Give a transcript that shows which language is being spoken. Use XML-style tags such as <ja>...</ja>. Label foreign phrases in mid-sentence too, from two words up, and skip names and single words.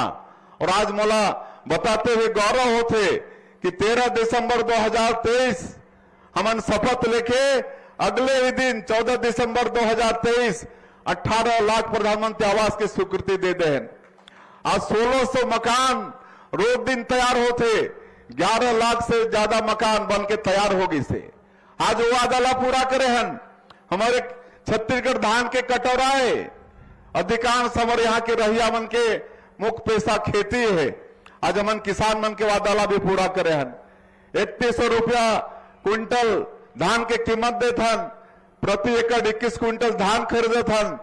<hne>और आज मोला बताते हुए गौरव होते कि 13 दिसंबर 2023 हमन शपथ लेके अगले ही दिन 14 दिसंबर 2023 18 लाख प्रधानमंत्री आवास की स्वीकृति दे दे। आज 1600 मकान रोज दिन तैयार होते, 11 लाख से ज्यादा मकान बन के तैयार होगी से। आज वो वादा पूरा करे हन। हमारे छत्तीसगढ़ धान के कटोराए, अधिकांश हमारे यहाँ के रहिया मन के मुख्य पेशा खेती है, आज हमन किसान मन के वादा भी पूरा करे हन। 3100 रुपया क्विंटल धान के कीमत देत हन, प्रति एकड़ 21 क्विंटल धान खरीदत हन।</hne>